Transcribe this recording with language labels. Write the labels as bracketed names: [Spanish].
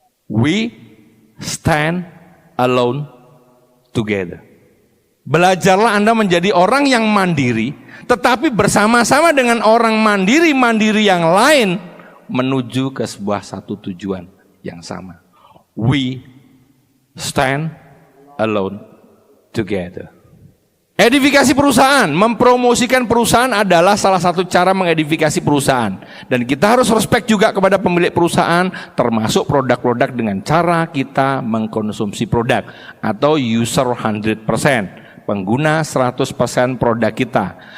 [English] We stand alone together. [Indonesian] Belajarlah Anda menjadi orang yang mandiri, tetapi bersama-sama dengan orang mandiri-mandiri yang lain menuju ke sebuah satu tujuan yang sama. [English] We stand alone together. [Indonesian] Edifikasi perusahaan, mempromosikan perusahaan adalah salah satu cara mengedifikasi perusahaan. Dan kita harus respect juga kepada pemilik perusahaan, termasuk produk-produk dengan cara kita mengkonsumsi produk. Atau user 100%, pengguna 100% produk kita.